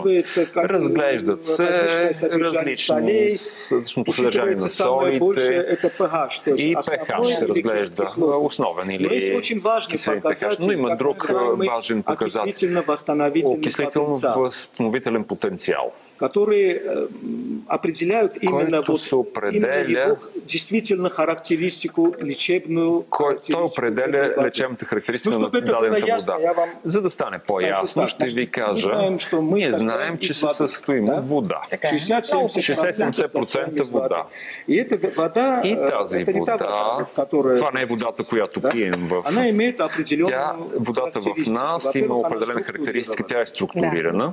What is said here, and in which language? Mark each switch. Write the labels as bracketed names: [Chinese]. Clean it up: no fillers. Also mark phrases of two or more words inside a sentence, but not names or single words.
[Bulgarian] Разглеждат се различното съдържание на солите и pH се разглежда основен или киселин pH, но има друг важен показател – окислително-възстановителен потенциал, [Russian] которые определяют именно его действительно характеристику лечебную. [Bulgarian] Той определя лечебната характеристика на дадената вода. За да стане по-ясно, ще ви кажа, ние знаем, че се състоим от вода. 60-70% вода. И тази вода, това не е водата, която пием водата в нас има определена характеристика, тя е структурирана.